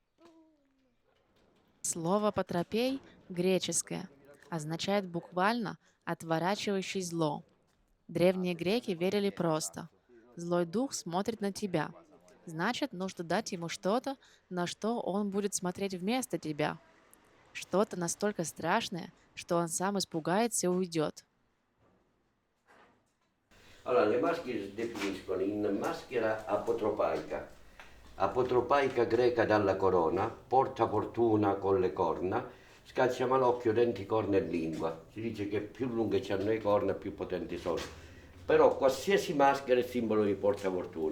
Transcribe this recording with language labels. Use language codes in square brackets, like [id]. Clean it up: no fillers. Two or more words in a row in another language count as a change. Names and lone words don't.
[ru] Слово «потропей» греческое, означает буквально «отворачивающий зло». Древние греки верили просто. Злой дух смотрит на тебя. Значит, нужно дать ему что-то, на что он будет смотреть вместо тебя. Что-то настолько страшное, что он сам испугается и уйдет. [it] Allora, le maschere si definiscono in maschera apotropaica greca dalla corona, porta fortuna con le corna, scaccia malocchio, denti, corna e lingua. Si dice che più lunghe hanno le corna, più potenti sono. Però qualsiasi maschera è simbolo di porta fortuna.